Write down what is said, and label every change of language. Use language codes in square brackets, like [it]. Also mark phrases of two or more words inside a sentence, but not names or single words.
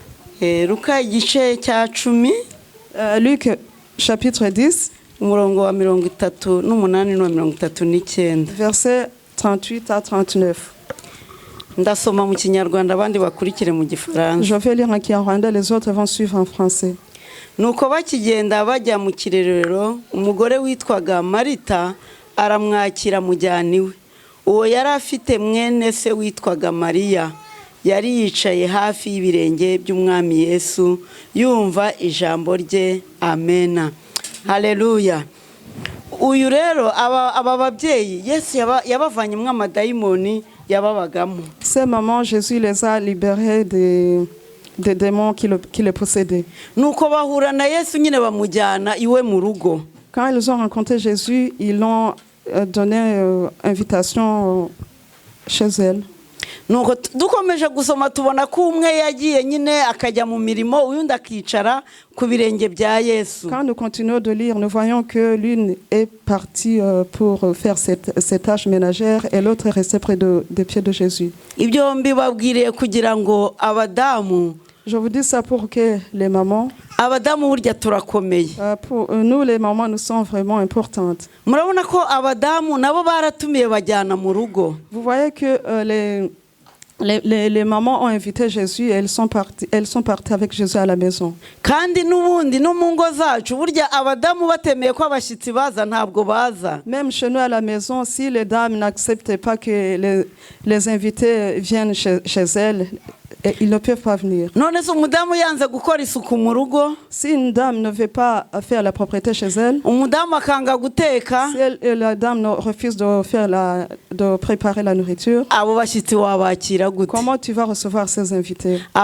[fr] Luc chapitre 10. Versets 38 à 39. Je vais lire en Kinyarwanda, les autres vont suivre en français. [rw] Nuko bakigenda bajya mu kirerero umugore witwaga Marita aramwakira mujyani we. Uwo yari afite mwene se witwaga Mariya. Yari yicaye hafi y'ibirenge by'umwami Yesu yumva ijambo rye. Amena. Haleluya. Uyu rero aba babyeyi Yesu yabavanyemo amadayimoni yababagamo. [fr] Ces mamans, Jésus les a libérés des démons qui les possédaient. [rw] Nuko bahura na Yesu nyine bamujyana iwe mu rugo. [fr] Quand ils ont rencontré Jésus, ils l'ont donné invitation chez elle. [rw] Nuko dukomeje gusoma tubona ko umwe yagiye nyine akajya mu mirimo uyundi akicara ku birenge bya Yesu. [fr] Quand nous continuons de lire, nous voyons que l'une est partie pour faire ses tâches ménagères et l'autre est restée près des pieds de Jésus. [rw] Ibyo mbibabwiriye kugira ngo abadamu. [fr] Je vous dis ça pour que les mamans, [rw] abadamu burya turakomeye. [fr] Pour nous les mamans, nous sommes vraiment importantes. [rw] Murabona ko abadamu nabo baratumiye bajyana mu rugo. [fr] Vous voyez que les mamans ont invité Jésus et elles sont parties avec Jésus à la maison. [rw] Kandi nubundi no mu ngo zacu burya abadamu batemeye ko abashitsi baza ntabwo baza. [fr] Même chez nous à la maison, si les dames n'acceptent pas que les invités viennent chez elles, ils ne peuvent pas venir. Si une dame ne veut pas faire la propreté chez elle, si la dame refuse de préparer la nourriture, comment tu vas recevoir ces invités?